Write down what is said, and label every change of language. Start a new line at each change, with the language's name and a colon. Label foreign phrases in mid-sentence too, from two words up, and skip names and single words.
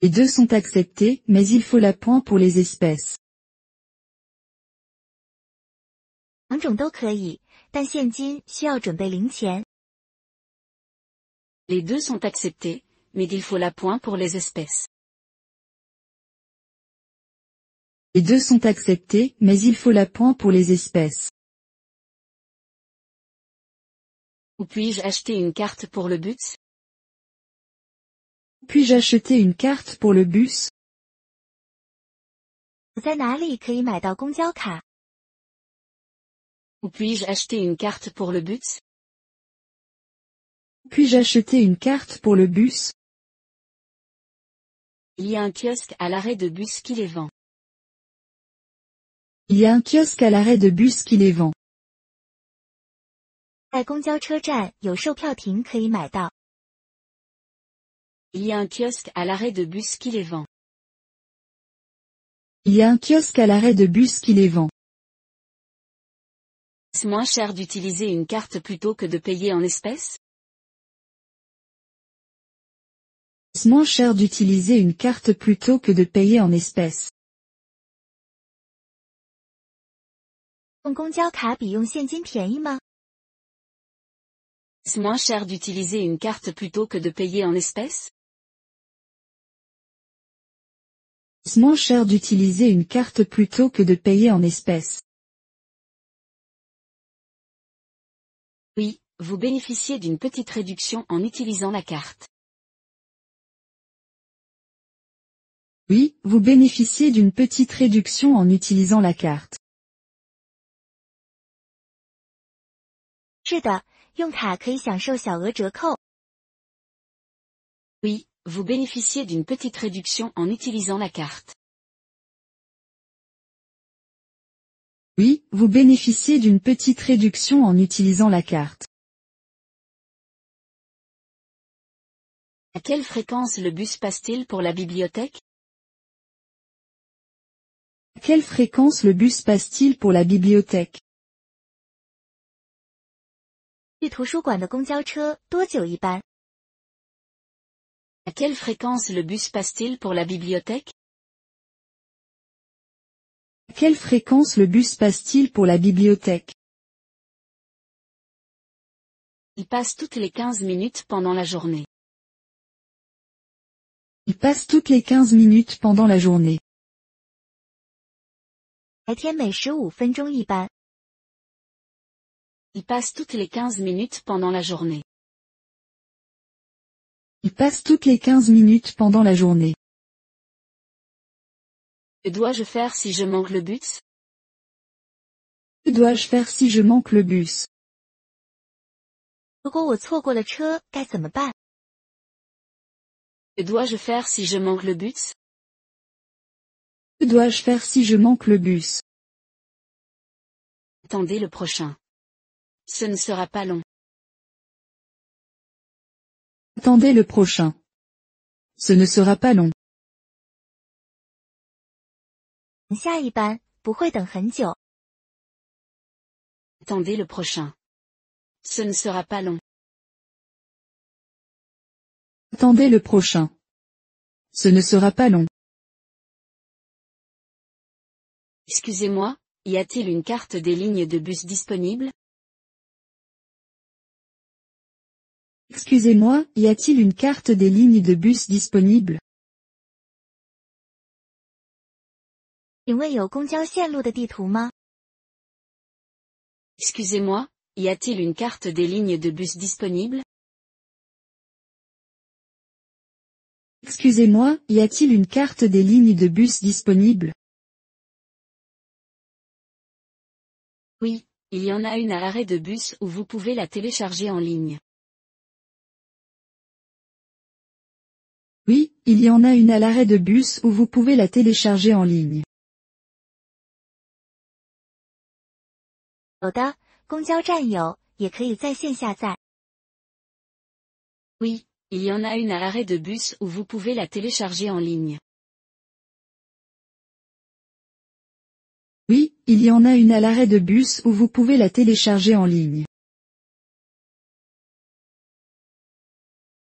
French: Les deux sont acceptés, mais il faut l'appoint pour les espèces.
Chinese: 两种都可以，但现金需要准备零钱。
French: Les deux sont acceptés, mais il faut l'appoint pour les espèces. Les deux sont acceptés, mais il faut l'appoint pour les espèces. Où puis-je acheter une carte pour le bus? Puis-je acheter une carte pour le bus?
Chinese: 我在哪里可以买到公交卡？
French: Où puis-je acheter une carte pour le bus? Puis-je acheter une carte pour le bus? Il y a un kiosque à l'arrêt de bus qui les vend. Il y a un kiosque à l'arrêt de bus qui les vend.
Chinese: 在公交车站有售票亭可以买到。
French: Il y a un kiosque à l'arrêt de bus qui les vend. Il y a un kiosque à l'arrêt de bus qui les vend. Est-ce moins cher d'utiliser une carte plutôt que de payer en espèces? Est-ce moins cher d'utiliser une carte plutôt que de payer en espèces?
Chinese: 用公交卡比用现金便宜吗？
French: Est-ce moins cher d'utiliser une carte plutôt que de payer en espèces? Est-ce moins cher d'utiliser une carte plutôt que de payer en espèces? Oui, vous bénéficiez d'une petite réduction en utilisant la carte. Oui, vous bénéficiez d'une petite réduction en utilisant la carte.
Chinese: 是的，用卡可以享受小额折扣。
French: Oui, vous bénéficiez d'une petite réduction en utilisant la carte. Oui, vous bénéficiez d'une petite réduction en utilisant la carte. À quelle fréquence le bus passe-t-il pour la bibliothèque? À quelle fréquence le bus passe-t-il pour la bibliothèque?
Chinese: 去图书馆的公交车多久一班？
French: À quelle fréquence le bus passe-t-il pour la bibliothèque? À quelle fréquence le bus passe-t-il pour la bibliothèque? Il passe toutes les 15 minutes pendant la journée. Il passe toutes les 15 minutes pendant la journée.
Chinese: 白天每15分钟一班。
French: Il passe toutes les 15 minutes pendant la journée. Il passe toutes les 15 minutes pendant la journée. Que dois-je faire si je manque le bus? Que dois-je faire si je manque le bus?
Chinese: 如果我错过了车，该怎么办？
French: Que dois-je faire si je manque le bus? Que dois-je faire si je manque le bus? Attendez le prochain. Ce ne sera pas long. Attendez le prochain. Ce ne sera pas long.
Chinese: 等下一班，不会等很久。
French: Attendez le prochain. Ce ne sera pas long. Attendez le prochain. Ce ne sera pas long. Excusez-moi, y a-t-il une carte des lignes de bus disponible? Excusez-moi, y a-t-il une carte des lignes de bus disponible?
Chinese: 请问有公交线路的地图吗？
French: Excusez-moi, y a-t-il une carte des lignes de bus disponible? Excusez-moi, y a-t-il une carte des lignes de bus disponible? Oui, il y en a une à l'arrêt de bus où vous pouvez la télécharger en ligne. Oui, il y en a une à l'arrêt de bus où vous pouvez la télécharger en ligne.
Chinese: 有的，公交站有，也可以在线下载。
French: Oui, il y en a une à l'arrêt de bus où vous pouvez la télécharger en ligne. Oui, il y en a une à l'arrêt de bus où vous pouvez la télécharger en ligne.